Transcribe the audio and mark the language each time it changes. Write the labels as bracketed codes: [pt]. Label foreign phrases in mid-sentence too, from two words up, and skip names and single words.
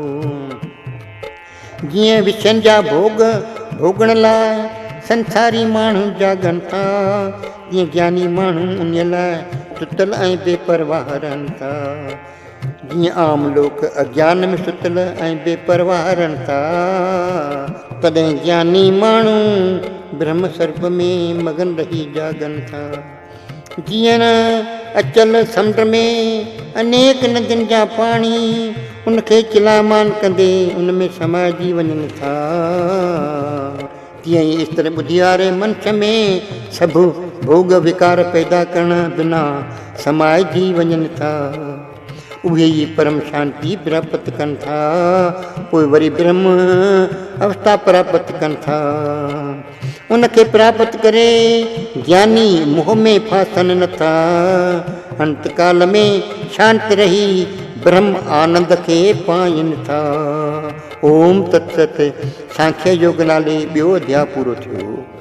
[sd] जीअं विषयनि जा भोग भोगण लाइ संसारी माण्हू जागनि था, तीअं ज्ञानी माण्हू उन लाइ सुतल ऐं बेपरवाह रहनि था। जीअं आम लोक अज्ञान में सुतल ऐं बेपरवाह रहनि था, तॾहिं ज्ञानी माण्हू ब्रह्म सर्प में मगन रही जागनि था। जीअं अचल समुंड में अनेक नदियुनि जा पाणी उनखे चिलामान कंदे उन में समाइजी वञनि था, तीअं ई स्तर ॿुधी वारे मनुष्य में सभु भोग विकार पैदा करण बिना समाइजी वञनि था। उहे ई परम शांति प्राप्त कनि था, पोइ वरी ब्रह्म अवस्था प्राप्त कनि था। उनखे प्राप्त करे ज्ञानी मोह में फासनि नथा, अंतकाल में शांत रही ब्रह्म आनंद खे पाइनि था। [sa] ओम तत्सत। [sd] सांख्य योग नाले ॿियो अध्याय पूरो थियो।